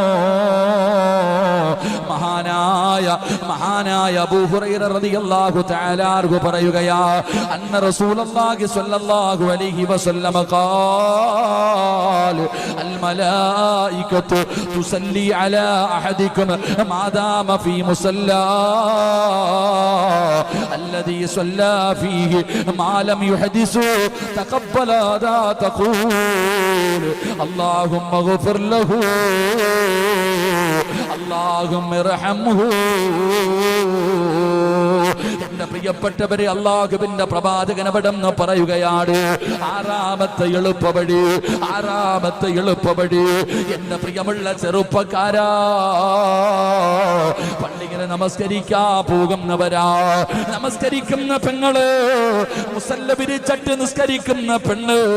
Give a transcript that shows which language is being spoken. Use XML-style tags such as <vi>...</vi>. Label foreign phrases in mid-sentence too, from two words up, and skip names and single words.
<ar>മഹാനായ അബൂ ഹുറൈറ رضي الله تعالى عنه പറയുകയാ, أن رسول الله صلى الله عليه وسلم قال الملائكة تصلي على أحدكم ما دام في مصلاه الذي صلى فيه ما لم يحدث تقبل ذا تقول اللهم اغفر له اللهم ارحمه.</ar> <ml>എന്റെ പ്രിയപ്പെട്ടവരെ, അല്ലാഹുവിന്റെ പ്രവാചകൻ അവിടെന്ന് പറയുകയാണ്, 6-ാമത്തെ എളുപ്പവഴി എന്റെ പ്രിയമുള്ള ചെറുപ്പക്കാരാ, പള്ളിയിലെ നമസ്കരിക്കാ പോകുന്നവരാ, നമസ്കരിക്കുന്ന പെങ്ങള്, മുസല്ല വിരിച്ചിട്ട് നിസ്കരിക്കുന്ന പെണ്ണ്,</ml>